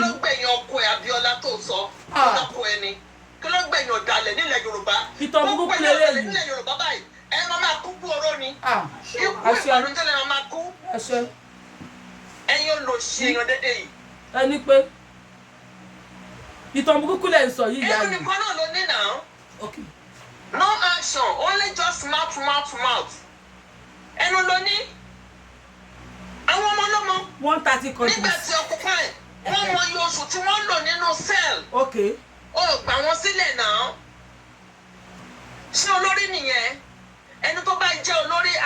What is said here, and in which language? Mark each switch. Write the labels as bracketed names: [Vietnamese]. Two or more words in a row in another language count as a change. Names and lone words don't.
[Yoruba] kí ló gbẹ̀yìn ọkọ ẹ Abíọ́lá tó sọ ọkọ ẹ ni kí ló gbẹ̀yìn ọ̀dàlẹ̀ nílẹ̀ Yorùbá. ìtàn burúkú lélẹ̀ yìí nílẹ̀ Yorùbá báyìí ẹ máa kú kú oró ni. ikú àṣẹ ìbànújẹ́ máa kú. àṣẹ ẹ̀yin olóṣì èèyàn dédé yìí. ẹni pé ìtàn burúkú lẹ̀ ń sọ yìí ìyá ẹnu yìí. nìkan náà ló ní náà. [English] No action, only just mouth. [Yoruba] Ẹnu ló ní. Àwọn ọmọ ọlọ́mọ. 130 countries. Nígbà tí occupy, wọ́n mọ iye oṣù tí wọ́n lò nínú cell. Ó gbà wọ́n sílẹ̀ náà. Ṣé olórí nìyẹn? Ẹni tó bá jẹ́ olórí á.